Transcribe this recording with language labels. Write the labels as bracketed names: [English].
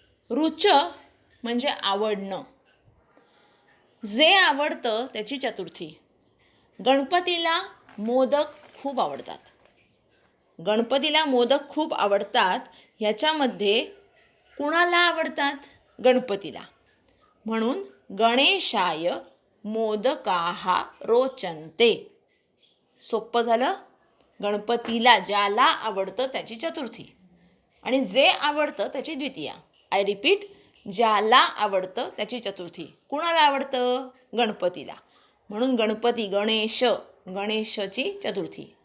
[Marathi] रुच म्हणजे आवडणं. जे आवडतं त्याची चतुर्थी. गणपतीला मोदक खूप आवडतात. गणपतीला मोदक खूप आवडतात ह्याच्यामध्ये कुणाला आवडतात? गणपतीला. म्हणून [Sanskrit] गणेशाय मोदकाः रोचन्ते. [Marathi] सोपं झालं. गणपतीला ज्याला आवडतं त्याची चतुर्थी आणि जे आवडतं त्याची द्वितीया. [English] I repeat, [Marathi] ज्याला आवडतं त्याची चतुर्थी. कुणाला आवडतं? गणपतीला. म्हणून गणपती गणेश गणेशची चतुर्थी.